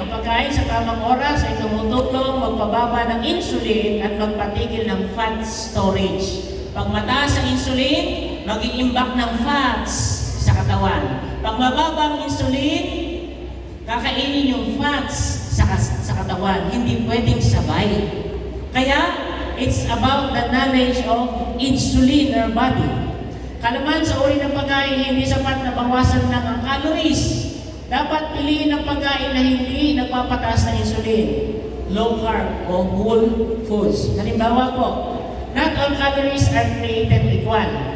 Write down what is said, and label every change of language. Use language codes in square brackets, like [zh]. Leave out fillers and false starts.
[tl] Ang pagkain sa tamang oras ay tumutulong magpababa ng insulin at magpatigil ng fat storage. Pag mataas ang insulin, mag-iimbak ng fats sa katawan. Pag mababa ang insulin, kakainin yung fats sa katawan. Hindi pwedeng sabay. Kaya, [en] it's about the knowledge of insulin in our body. [tl] Kalaman sa uri ng pagkain, hindi sapat na bawasan lang ang calories. Dapat piliin ang pagkain na hindi nagpapataas ng insulin. [en] Low carb [tl] o [en] whole foods. [tl] Halimbawa po, [en] not all calories are created equal.